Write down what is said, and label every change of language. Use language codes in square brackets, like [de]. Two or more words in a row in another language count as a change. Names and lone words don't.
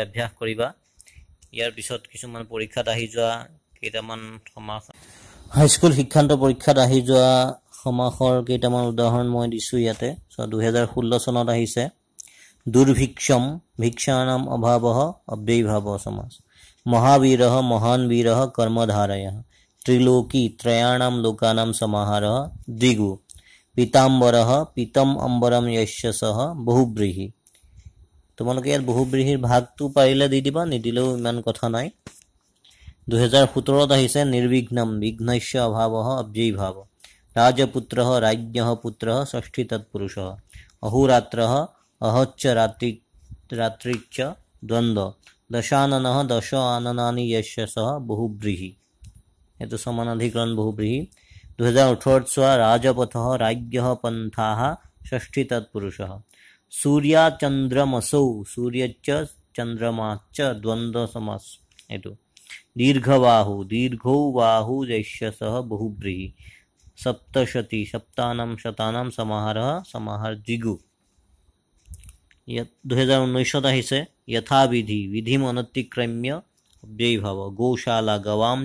[as] অভ্যাস কৰিবা ইয়াৰ পিছত কিছুমান পৰীক্ষাত আহি যোৱা কেইটামান সমাস হাইস্কুল শিক্ষান্ত পৰীক্ষাত আহি যোৱা সমাসৰ কেইটামান উদাহৰণ মই দিছো ইয়াতে 2016 চনত আহিছে [sa] দুৰ্ভিক্ষম ভিক্ষানাম অভাৱঃ অব্যয়ভাৱ সমাস महावीरः महान् वीरः कर्मधारयः त्रिलोकी त्रयाणां लोकानां समाहारः द्विगु पीताम्बरः पीतम अम्बरम यस्य सह बहुब्रीहि [as] তোমালোকে ইয়াত বহুব্ৰীহিৰ ভাগটো পাৰিলে দি দিবা নিদিলেও ইমান কথা নাই [sa] 2017 আহিছে নিৰ্বিঘ্নম বিঘ্নস্য অভাৱঃ অব্যয়ীভাৱ राजपुत्रः राज्ञः पुत्रः षष्ठी तत्पुरुषः अहोरात्रः अहच्च रात्रिच्च द्वन्द्व दशाननः दश आननानि यस्य सह बहुब्रीहि एतु समानाधिकरण बहुब्रीहि 2018 चोৱা राजपथः राज्ञः पन्थाः षष्ठी तत्पुरुषः सूर्याचन्द्रमसौ सूर्यच्च चन्द्रमाच्च द्वन्द्व समास एतु दीर्घबाहु दीर्घौ बाहु यस्य सह बहुब्रीहि सप्तशती सप्तानां शतानां समाहारः समाहार द्विगु 2019 আহিছে यथाविधि विधिम अनतिक्रम्य अव्ययीभाव गोशाला गवां